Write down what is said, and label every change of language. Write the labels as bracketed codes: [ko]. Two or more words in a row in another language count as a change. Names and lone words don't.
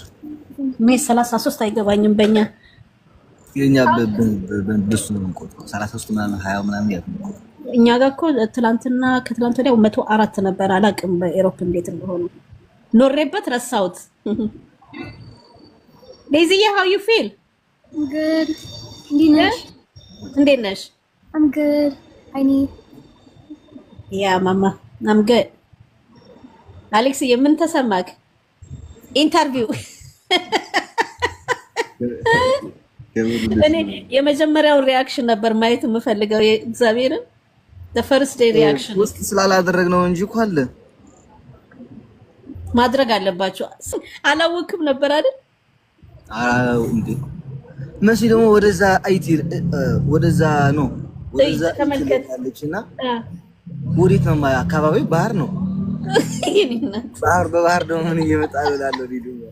[am] ሜ 33 አይገባኝም። በእኛ የኛ በሱ ነው የምንቆጥረው 33 ምናምን 20 ምናምን ያለው። እኛ ጋር እኮ ትላንትና ከትላንት ወዲያ 104 ነበር። አላውቅም በኤሮፕ እንዴት እንደሆነ ኖሬበት ረሳሁት። ዴዚዬ [en] how you feel? good. [am] እንዴት ነሽ? [en] I'm good. [am] አይኒ ያ ማማ [en] I'm good. [am] አሌክስ የምን ተሰማክ? ኢንተርቪው እኔ የመጀመሪያው ሪአክሽን ነበር ማየት የምፈልገው የእግዚአብሔርን [en] the first day reaction [am] ውስጥ ስላላደረግነው እንጂ እኮ አለ ማድረግ አለባችሁ። አላወቅም ነበር አይደል? እንዴ መሲ ደግሞ ወደዛ አይቲ ወደዛ ነው ወደዛ ተመልከታለችና ወዴት ነው አካባቢው ባህር ነው። ባህር በባህር ደግሞ ምን እየመጣ ይላል ዲዱ።